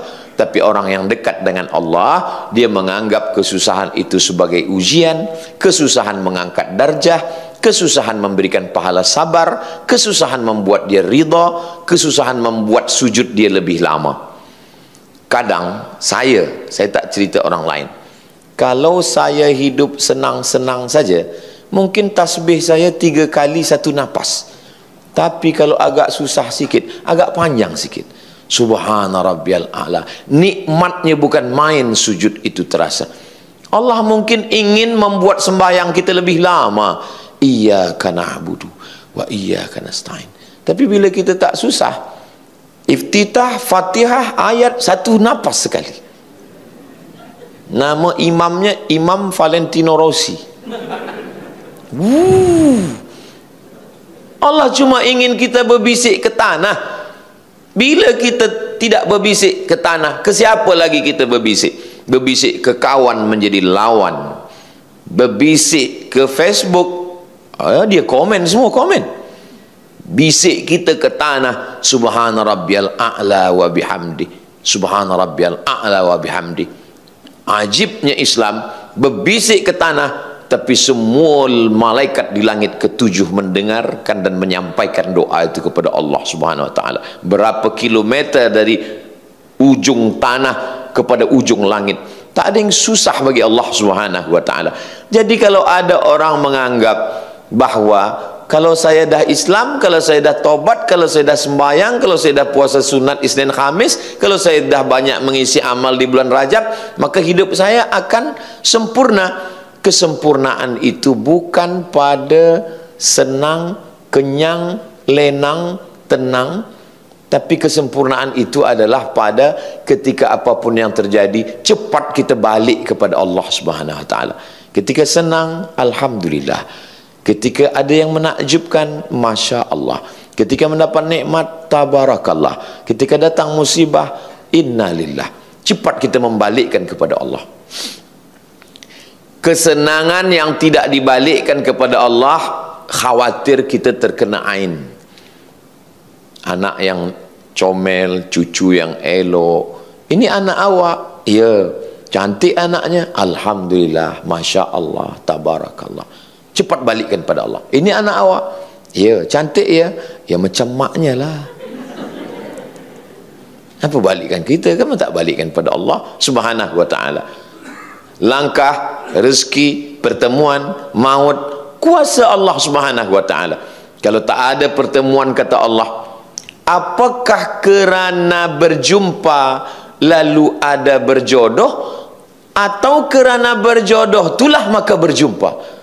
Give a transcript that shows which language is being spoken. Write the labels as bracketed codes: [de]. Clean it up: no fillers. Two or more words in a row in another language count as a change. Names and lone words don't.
[ms] Tapi orang yang dekat dengan Allah, dia menganggap kesusahan itu sebagai ujian, kesusahan mengangkat darjah, kesusahan memberikan pahala sabar, kesusahan membuat dia ridha, kesusahan membuat sujud dia lebih lama. Kadang saya tak cerita orang lain, Kalau saya hidup senang-senang saja, mungkin tasbih saya 3 kali 1 nafas. Tapi kalau agak susah sikit, agak panjang sikit. [ar] سبحان ربي الأعلى. [ms] Nikmatnya bukan main sujud itu terasa. Allah mungkin ingin membuat sembahyang kita lebih lama. [ar] إياك نعبد وإياك نستعين. [ms] Tapi bila kita tak susah, iftitah, Fatihah, ayat 1 nafas sekali. Nama imamnya Imam Valentino Rossi. Allah cuma ingin kita berbisik ke tanah. Bila kita tidak berbisik ke tanah, ke siapa lagi kita berbisik? Berbisik ke kawan menjadi lawan. Berbisik ke Facebook, dia komen, semua komen. Bisik kita ke tanah, [ar] سبحان ربي الأعلى وبحمده، سبحان ربي الأعلى وبحمده. [ms] Ajibnya Islam, berbisik ke tanah, tapi semua malaikat di langit ke-7 mendengarkan dan menyampaikan doa itu kepada Allah [ar] سبحانه وتعالى. [ms] Berapa kilometer dari ujung tanah kepada ujung langit. Tak ada yang susah bagi Allah [ar] سبحانه وتعالى. [ms] Jadi kalau ada orang menganggap bahwa kalau saya dah Islam, kalau saya dah tobat, kalau saya dah sembahyang, kalau saya dah puasa sunat Isnin Khamis, kalau saya dah banyak mengisi amal di bulan Rajab, maka hidup saya akan sempurna. Kesempurnaan itu bukan pada senang, kenyang, lenang, tenang, tapi kesempurnaan itu adalah pada ketika apapun yang terjadi, cepat kita balik kepada Allah [ar] سبحانه وتعالى. [ms] Ketika senang, alhamdulillah. Ketika ada yang menakjubkan, [ar] ما شاء الله. [ms] Ketika mendapat nikmat, tabarakallah. Ketika datang musibah, innalillah. Cepat kita membalikkan kepada Allah. Kesenangan yang tidak dibalikkan kepada Allah, khawatir kita terkena ain. Anak yang comel, cucu yang elok. Ini anak awak? Ya. Cantik anaknya? [ar] الحمد لله. ما شاء الله. تبارك الله. [ms] Cepat balikkan pada Allah. Ini anak awak? Ya. Cantik ya? Ya macam maknya lah. Apa balikkan kita? Kamu tak balikkan pada Allah [ar] سبحانه وتعالى. [ms] Langkah, rezeki, pertemuan, maut, kuasa Allah [ar] سبحانه وتعالى. [ms] Kalau tak ada pertemuan, kata Allah, apakah kerana berjumpa lalu ada berjodoh, atau kerana berjodoh itulah maka berjumpa?